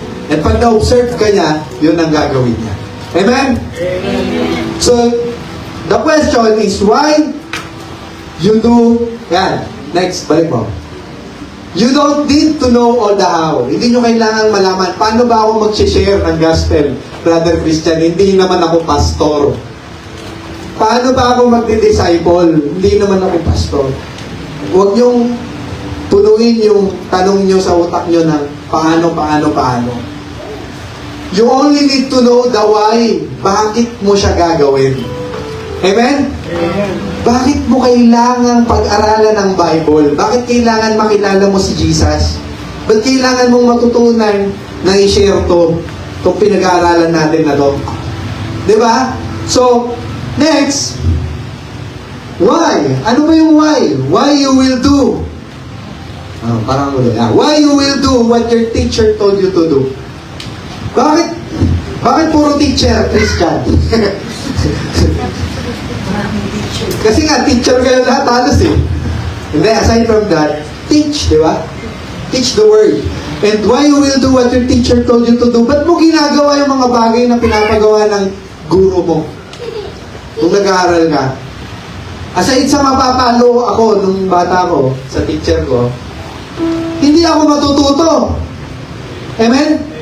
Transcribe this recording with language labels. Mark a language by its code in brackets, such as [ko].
[tl] At pag na-observe ka niya, yun ang gagawin niya. Amen? [en] So, the question is why you do, next, [tl] balik mo. [en] You don't need to know all the how. [tl] Hindi nyo kailangan malaman, paano ba ako mag-share ng gospel, Brother Christian? Hindi naman ako pastor. Paano ba ako magdi-disciple? Hindi naman ako pastor. Huwag nyong punuin yung tanong nyo sa utak nyo ng paano. [en] You only need to know the why. [tl] Bakit mo siya gagawin? Amen? Bakit mo kailangan pag-aralan ng Bible? Bakit kailangan makilala mo si Jesus? Ba't kailangan mong matutunan na i-share itong pinag-aaralan natin na to? Diba? [en] So, next, why? [tl] Ano ba yung [en] why? Why you will do? Why you will do what your teacher told you to do? [tl] Bakit puro teacher, Christian? Kasi nga, teacher kayo lahat halos eh. Hindi, [en] aside from that, [tl] teach, di ba? [en] Teach the word. And why you will do what your teacher told you to do? [tl] Ba't mo ginagawa yung mga bagay na pinapagawa ng guro mo? Kung nag-aaral ka. Aside sa mapapalo ako nung bata ko, sa teacher ko, hindi ako matututo. Amen?